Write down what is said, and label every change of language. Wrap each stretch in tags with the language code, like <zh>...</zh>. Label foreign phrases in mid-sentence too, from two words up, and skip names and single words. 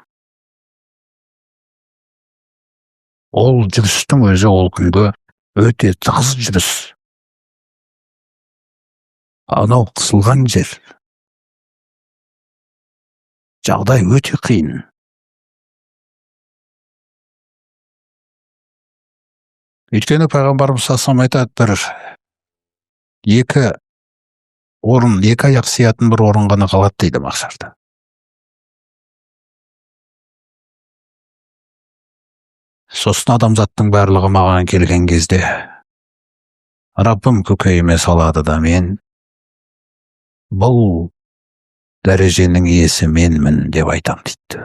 <kk>Ол жүрістің өзі ол күнгі өте тығыз жүріс. Анау қысылған жер. Жағдай өте қиын. Өйткені пайғамбарымыз</kk> <ar>صلى الله عليه وسلم</ar> <kk>айтады, екі аяқ сиятын бір орын ғана қалады дейді махшарда. Сосын адамзаттың барлығы маған келген кезде, Раббым көкейіме салады да мен бұл дәреженің иесі менмін деп айтам дейді.</kk>